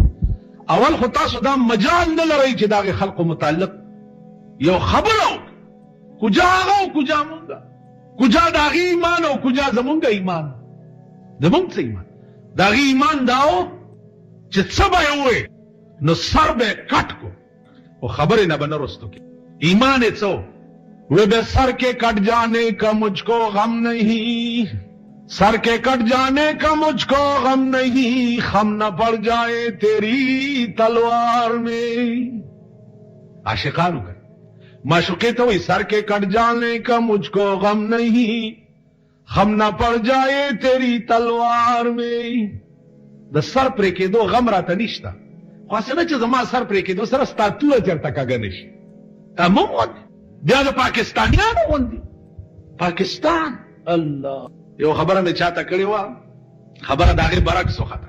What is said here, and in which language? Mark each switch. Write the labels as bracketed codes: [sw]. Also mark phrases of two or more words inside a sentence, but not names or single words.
[ps] اول خو تاسو دا مجال نه لرئ چې د هغې خلقو متعلق یو خبره وکړو، کجا هغه او کجا مونږه، کجا د هغې ایمان او کجا زمونږ ایمان. زمونږ څه ایمان؟ د هغې ایمان دا و چې څه به یې ووایې نو سر به یې کټ کو، او خبرې نه به نه رستو کی. ایمان یې څه و؟ [ur] وہ بے سر کے کٹ جانے کا مجھ کو غم نہیں، سر کے کٹ جانے کا مجھ کو غم نہیں، خم نہ پڑ جائے تیری تلوار میں. عاشقانو کا معشوقی تو وہی سر کے کٹ جانے کا مجھ کو غم نہیں، خم نہ پڑ جائے تیری تلوار میں. [ps] د سر پرې کېدو غم راته نشته، خو هسې نه چې زما سر پرې کېدو سره ستا توره چېرته کږه نه شي. موږ غوندې بیا د پاکستانیانو غوندې پاکستان. الله، یو خبره مې چاته کړې وه، خبره د هغې برعکس وخته.